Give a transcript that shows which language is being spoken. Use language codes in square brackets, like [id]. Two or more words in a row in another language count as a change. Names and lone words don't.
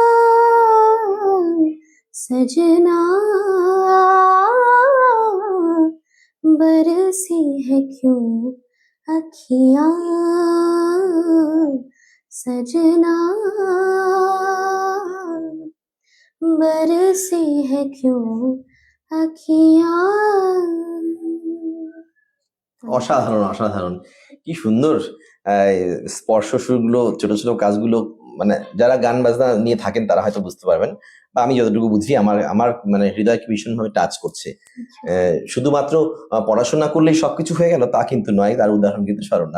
[hi] सजना बरसी है क्यों अखियां, सजना बरसी है क्यों अखियां। [bn] অসাধারণ অসাধারণ, কি সুন্দর স্পর্শ সুরগুলো, ছোট ছোট কাজগুলো। মানে যারা গান বাজনা নিয়ে থাকেন তারা হয়তো বুঝতে পারবেন, বা আমি যতটুকু বুঝি আমার আমার মানে হৃদয়কে ভীষণভাবে টাচ করছে। শুধুমাত্র পড়াশোনা করলেই সবকিছু হয়ে গেল তা কিন্তু নয়, তার উদাহরণ কিন্তু স্বরণ্যা।